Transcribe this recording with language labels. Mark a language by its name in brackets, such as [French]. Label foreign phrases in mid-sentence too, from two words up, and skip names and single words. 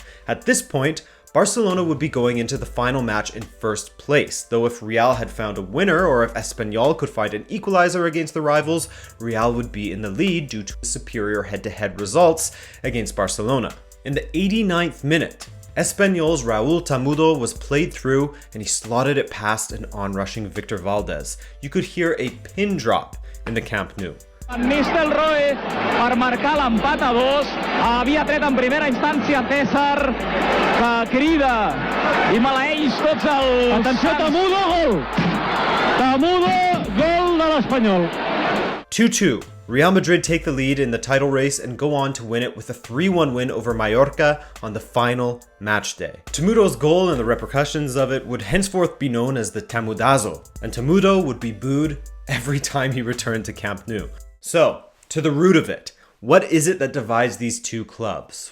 [English] At this point, Barcelona would be going into the final match in first place, though if Real had found a winner or if Espanyol could find an equalizer against the rivals, Real would be in the lead due to superior head-to-head results against Barcelona. In the 89th minute, Espanyol's Raúl Tamudo was played through and he slotted it past an on-rushing Victor Valdés. You could hear a pin drop in the Camp Nou. [Catalan] Van Nistelrooy per marcar l'empat a 2. Havia tret en primera instància César, que crida i maleeix tots els... Atenció, Tamudo, gol! Tamudo, gol de l'Espanyol. 2-2. [English] Real Madrid take the lead in the title race and go on to win it with a 3-1 win over Mallorca on the final match day. Tamudo's goal and the repercussions of it would henceforth be known as the Tamudazo, and Tamudo would be booed every time he returned to Camp Nou. So, to the root of it, what is it that divides these two clubs?